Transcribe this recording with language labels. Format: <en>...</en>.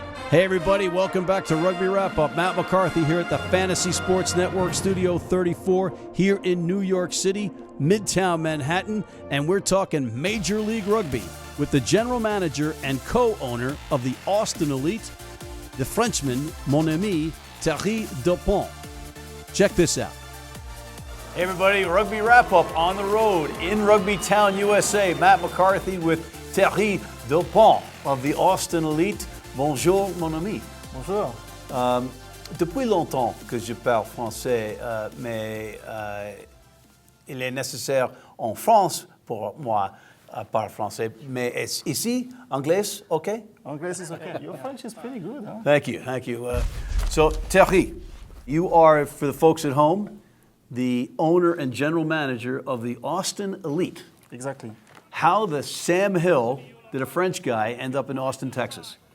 <en>Hey everybody, welcome back to Rugby Wrap-Up. Matt McCarthy here at the Fantasy Sports Network, Studio 34, here in New York City, Midtown Manhattan, and we're talking Major League Rugby with the general manager and co-owner of the Austin Elite, the Frenchman,</en> <fr>mon ami,</fr> <en>Thierry DAUPIN. Check this out. Hey everybody, Rugby Wrap-Up on the road in Rugby Town, USA. Matt McCarthy with Thierry DAUPIN of the Austin Elite.</en> <fr>Bonjour, mon ami. Bonjour. Depuis longtemps que je parle français, mais il est nécessaire en France pour moi parler français. Mais ici, anglais, okay?</fr> <en>Anglais is okay. Your French is pretty good, huh? Thank you. So, Thierry, you are, for the folks at home, the owner and general manager of the Austin Elite. Exactly. How the Sam Hill did a French guy end up in Austin, Texas?</en>